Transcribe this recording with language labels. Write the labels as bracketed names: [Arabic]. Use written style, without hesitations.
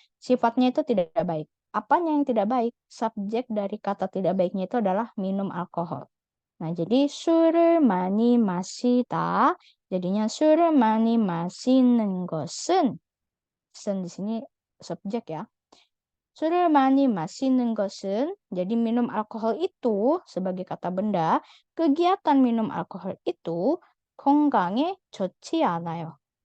[Indonesian] Sifatnya itu tidak baik. Apanya yang tidak baik? Subjek dari kata tidak baiknya itu adalah minum alkohol. Nah, jadi [Korean] 술을 많이 마시다. [Indonesian] jadinya [Korean] 술을 많이 마시는 것은 [Indonesian] di sini subjek ya. [Korean] 술을 많이 마시는 것은 [Indonesian] jadi minum alkohol itu sebagai kata benda, kegiatan minum alkohol itu [Korean] 건강에 좋지 않아요.